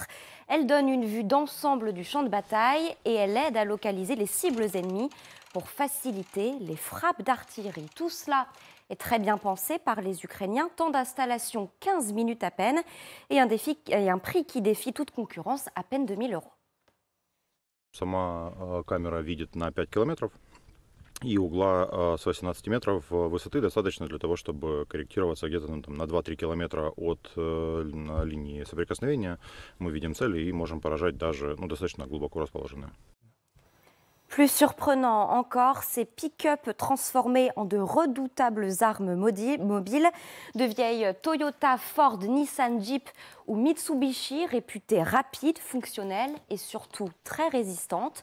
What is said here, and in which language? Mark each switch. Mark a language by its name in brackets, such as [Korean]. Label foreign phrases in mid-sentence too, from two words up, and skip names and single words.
[French] Elle donne une vue d'ensemble du champ de bataille et elle aide à localiser les cibles ennemies pour faciliter les frappes d'artillerie. Tout cela est très bien pensé par les Ukrainiens. Temps d'installation 15 minutes à peine et un prix qui défie toute concurrence, à peine 2 000 €. [Russian] Сама камера видит на 5 километров, и угла с 18 метров высоты достаточно для того, чтобы корректироваться где-то на 2-3 километра от линии соприкосновения. Мы видим цели и можем поражать даже достаточно глубоко расположенные. [French] Plus surprenant encore, ces pick-up transformés en de redoutables armes mobiles, de vieilles Toyota, Ford, Nissan, Jeep ou Mitsubishi réputées rapides, fonctionnelles et surtout très résistantes.